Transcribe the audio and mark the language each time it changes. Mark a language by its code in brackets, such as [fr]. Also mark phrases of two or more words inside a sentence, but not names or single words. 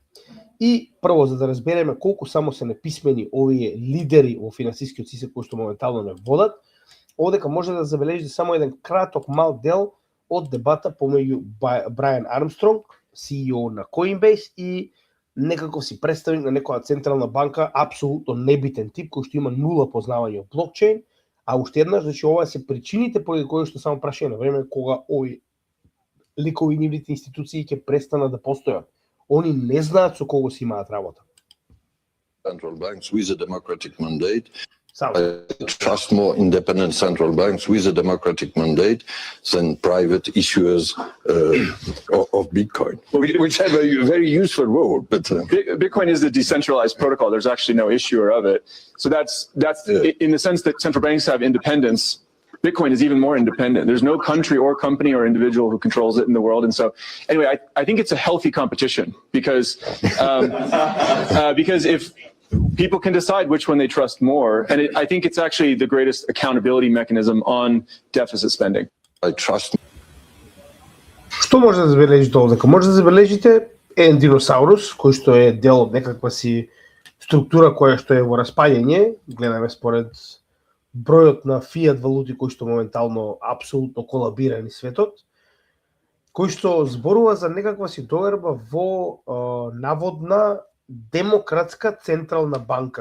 [mk] И прво, за да разбереме колку само се неписмени овие лидери во финансискиот систем кои што моментално не водат, овдека може да забележите само еден краток мал дел од дебата помеѓу Брайан Армстронг, CEO на Coinbase, и некаков си представник на некоја централна банка, апсолутно небитен тип кој што има нула познавање од блокчейн, а уште еднаш, значи ова се причините поради кои што само прашање на време кога овој ликови и нивните институции ќе престанат да постојат. Они не знаат со кого си имаат работа. [en] Central banks with a democratic mandate. [mk] Само. [en] I trust more independent central banks with a democratic mandate than private issuers of Bitcoin, which have a very useful role. But Bitcoin is the decentralized protocol. There's actually no issuer of it. So that's in the sense that central banks have independence. Bitcoin is even more independent. There's no country or company or individual who controls it in the world. And so anyway, I think it's a healthy competition because if people can decide which one they trust more, and I think it's actually the greatest accountability mechanism on deficit spending. I trust. [mk] Што може да забележите овдека? Може да забележите еден диносаурус кој што е дел од некаква си структура која што е во распаѓање, гледаме според бројот на фиат валути кои што моментално апсолутно колабира ни светот, кој што зборува за некаква си доверба во наводна демократска централна банка.